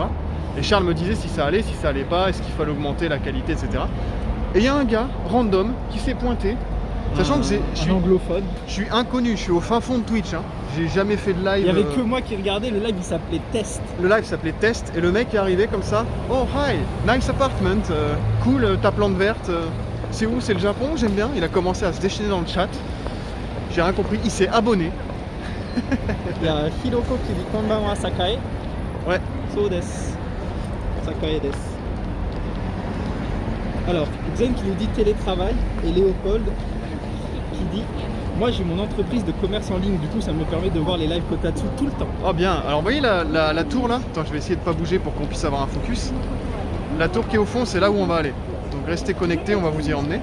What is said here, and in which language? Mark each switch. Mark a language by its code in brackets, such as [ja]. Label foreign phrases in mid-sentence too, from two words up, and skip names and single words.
[fr] Et Charles me disait si ça allait pas, est-ce qu'il fallait augmenter la qualité, etc. Et il y a un gars random qui s'est pointé, sachant que je suis anglophone. Je suis inconnu, je suis au fin fond de Twitch, hein. J'ai jamais fait de live. Il y avait que moi qui regardais, le live il s'appelait Test. Le live s'appelait Test et le mec est arrivé comme ça. [en] Oh hi, nice apartment, [fr] cool ta plante verte. C'est où? C'est le Japon? J'aime bien. Il a commencé à se déchaîner dans le chat. J'ai rien compris, il s'est abonné. Il y a Hiroko qui dit Konbanwa Sakae. Ouais. [ja] そうです。Sakaeです. [fr] Alors, Zen qui nous dit télétravail et Léopold qui dit moi j'ai mon entreprise de commerce en ligne, du coup ça me permet de voir les lives Kotatsu tout le temps. Oh bien, alors vous voyez la tour là? Attends, je vais essayer de pas bouger pour qu'on puisse avoir un focus. La tour qui est au fond, c'est là où on va aller. Donc restez connectés, on va vous y emmener.